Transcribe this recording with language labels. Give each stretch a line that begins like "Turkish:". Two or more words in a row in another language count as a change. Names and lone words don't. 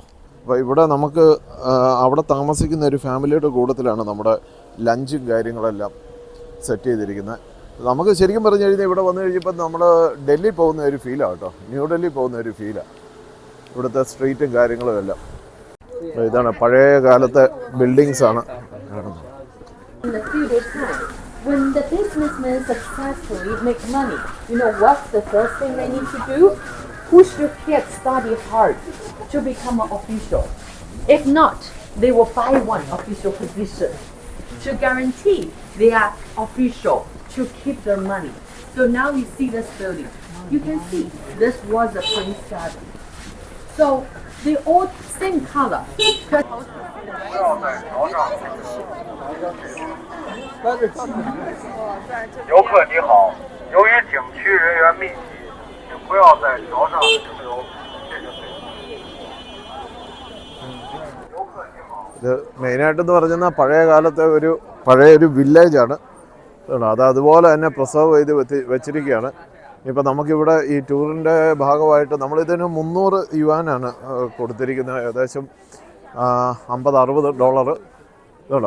Malayalam: അപ്പോൾ ഇവിടെ നമുക്ക് അവിടെ താമസിക്കുന്ന ഒരു ഫാമിലിയുടെ കൂട്ടത്തിലാണ് നമ്മുടെ ലഞ്ചും കാര്യങ്ങളെല്ലാം സെറ്റ് ചെയ്തിരിക്കുന്നത്. നമുക്ക് ശരിക്കും പറഞ്ഞു കഴിഞ്ഞാൽ ഇവിടെ വന്നു കഴിഞ്ഞപ്പോൾ നമ്മൾ ഡൽഹി പോകുന്ന ഒരു ഫീലാണ് കേട്ടോ, ന്യൂഡൽഹി പോകുന്ന ഒരു ഫീലാണ് ഇവിടുത്തെ സ്ട്രീറ്റും കാര്യങ്ങളും എല്ലാം. ഇതാണ് പഴയ കാലത്തെ ബിൽഡിങ്സ് ആണ് കാണുന്നത്.
English: When the businessmen successfully make money, you know what's the first thing they need to do? Push your kids study hard to become an official. If not, they will buy one official position to guarantee they are official to keep their money. So now you see this building. You can see this was a Prince Garden. So they all same color.
Chinese: 游客你好，由于景区人员密集，请不要在桥上停留。谢谢。游客你好。
Malayalam: ഇത് മെയിനായിട്ടെന്ന് പറഞ്ഞാൽ പഴയ കാലത്തെ പഴയൊരു വില്ലേജാണ്. അത് അതുപോലെ തന്നെ പ്രിസർവ് ചെയ്ത് വെച്ചിരിക്കുകയാണ്. ഇപ്പോൾ നമുക്കിവിടെ ഈ ടൂറിൻ്റെ ഭാഗമായിട്ട് നമ്മളിതിന് $300 കൊടുത്തിരിക്കുന്നത്. ഏകദേശം $50-60 ഇതുണ്ടോ.